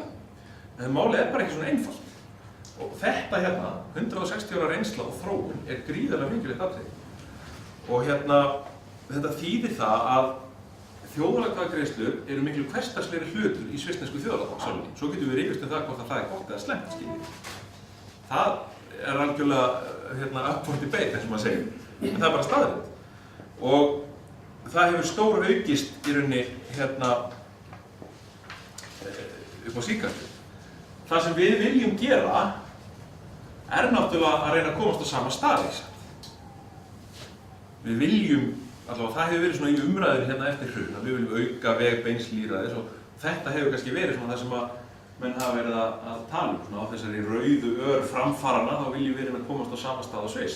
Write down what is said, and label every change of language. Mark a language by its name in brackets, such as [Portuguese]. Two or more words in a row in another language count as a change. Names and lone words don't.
[Icelandic] En málið er bara ekki svona einfalt. Og þetta 160 ára reynsla og þróun er gríðarlega mikilvægt atriði. Og þetta þýðir það að þjóðaratkvæðagreiðslur eru miklu hversdagslegri hlutur í svissnesku þjóðaratkvæðasálinni. Svo getum við rifist það hvort það er gott eða slæmt, skiljið. Það er algjörlega [English] up for debate, [Icelandic] eins og maður segir. En það er bara staðreynd. Og það hefur stór aukist í rauninni upp á síðkastið. Það sem við viljum gera er náttúrulega að reyna að komast á sama stað, ekki satt. Við viljum, allavega það hefur verið svona í umræðinu eftir hrun, að við viljum auka veg beins lýðræðis og þetta hefur kannski verið svona það sem að menn hafa verið að tala svona á þessari rauðu ör framfarana, þá viljum við reyna að komast á sama stað á Sviss.